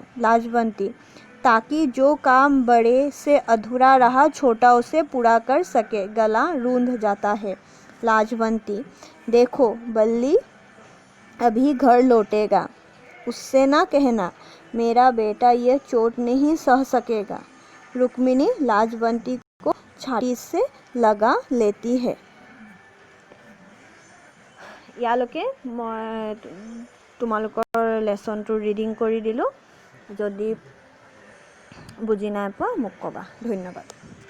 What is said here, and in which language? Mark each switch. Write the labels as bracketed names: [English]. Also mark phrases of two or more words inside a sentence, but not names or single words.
[Hindi] लाजवंती, ताकि जो काम बड़े से अधूरा रहा छोटा उसे पूरा कर सके, गला रूंध जाता है। लाजवंती, देखो बल्ली अभी घर लौटेगा, उससे ना कहना मेरा बेटा यह चोट नहीं सह सकेगा। रुक्मिणी लाजवंती को छाती से लगा लेती है। [Assamese] ইয়ালৈকে মই তোমালোকৰ লেসনটো ৰিডিং কৰি দিলোঁ, যদি বুজি নাই পোৱা মোক ক'বা। ধন্যবাদ।